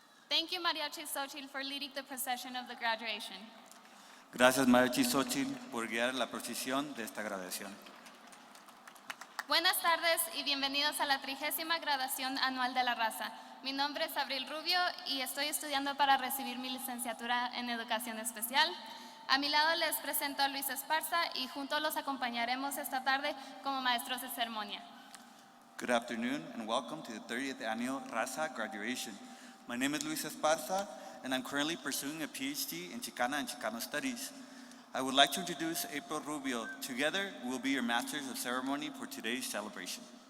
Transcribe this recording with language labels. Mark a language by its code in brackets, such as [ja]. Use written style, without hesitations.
[en] Thank you, Mariachi Xochitl, for leading the procession of the graduation. [es] Gracias, Mariachi Xochitl, por guiar la procesión de esta graduación. Buenas tardes y bienvenidos a la 30ª graduación anual de la Raza. Mi nombre es Abril Rubio y estoy estudiando para recibir mi licenciatura en Educación Especial. A mi lado les presento a Luis Esparza y juntos los acompañaremos esta tarde como maestros de ceremonia. [en] Good afternoon and welcome to the 30th annual Raza graduation. My name is Luis Esparza and I'm currently pursuing a PhD in Chicana and Chicano Studies. I would like to introduce April Rubio. Together, we'll be your Masters of Ceremony for today's celebration.